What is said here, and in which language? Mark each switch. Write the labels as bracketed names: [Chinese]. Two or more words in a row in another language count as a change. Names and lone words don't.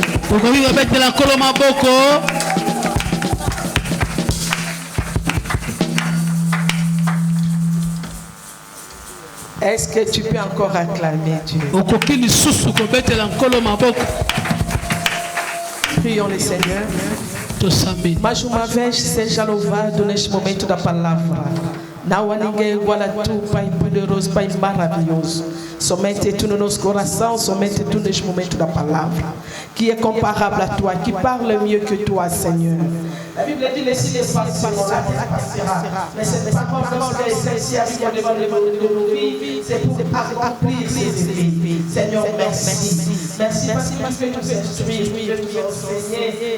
[French] Est-ce que tu peux encore acclamer Dieu? Prions le Seigneur. [Portuguese] Mais uma vez seja louvado neste momento da palavra. Não há ninguém igual a tu, Pai poderoso, Pai maravilhoso. Somente tu no nosso coração, somente tu neste momento da palavra. [French] Qui est comparable à toi, qui parle mieux que toi, Seigneur. La Bible dit les cieux passeront, la terre passera. Mais cette parole est essentielle de nos vies, c'est pour accomplir ses vies. Seigneur, merci. Merci parce que nous instruis, nous enseigner.